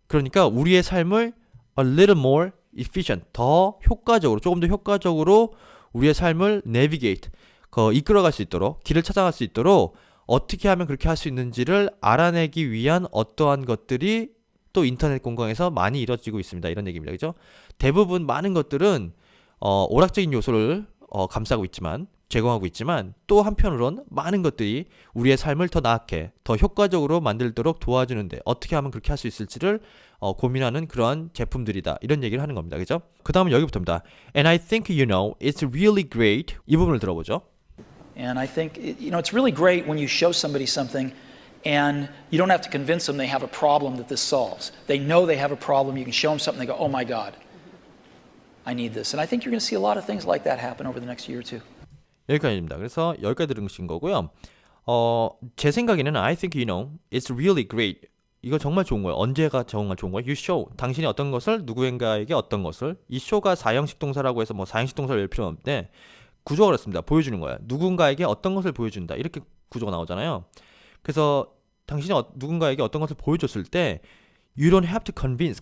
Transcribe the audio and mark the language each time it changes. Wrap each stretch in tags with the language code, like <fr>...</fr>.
<ko>그러니까 우리의 삶을</ko> <en>a little more efficient.</en> <ko>더 효과적으로, 조금 더 효과적으로 우리의 삶을 navigate. 이끌어갈 수 있도록, 길을 찾아갈 수 있도록 어떻게 하면 그렇게 할 수 있는지를 알아내기 위한 어떠한 것들이 또 인터넷 공간에서 많이 이루어지고 있습니다. 이런 얘기입니다. 그죠? 대부분 많은 것들은 오락적인 요소를 감싸고 있지만 제공하고 있지만 또 한편으론 많은 것들이 우리의 삶을 더 나게 더 효과적으로 만들도록 도와주는데 어떻게 하면 그렇게 할 수 있을지를 고민하는 그런 제품들이다. 이런 얘기를 하는 겁니다. 그죠? 그 다음은 여기부터입니다.</ko> <en>And I think it's really great.</en> <ko>이 부분을 들어보죠.</ko> <en>And I think it's really great when you show somebody something and you don't have to convince them they have a problem that this solves. They know they have a problem. You can show them something. They go, oh my God, I need this. And I think you're going to see a lot of things like that happen over the next year or two.</en> <ko>여기까지입니다. 그래서 여기까지 들으신 거고요. 제 생각에는</ko> <en>I think it's really great.</en> <ko>이거 정말 좋은 거예요. 언제가 정말 좋은 거예요?</ko> <en>You show.</en> <ko>당신이 어떤 것을 누구인가에게 어떤 것을 이 show가 4형식 동사라고 해서 뭐 4형식 동사를 낼 필요는 없는데 구조가 그렇습니다. 보여주는 거예요. 누군가에게 어떤 것을 보여준다. 이렇게 구조가 나오잖아요. 그래서 당신이 누군가에게 어떤 것을 보여줬을 때</ko> <en>You don't have to convince.</en>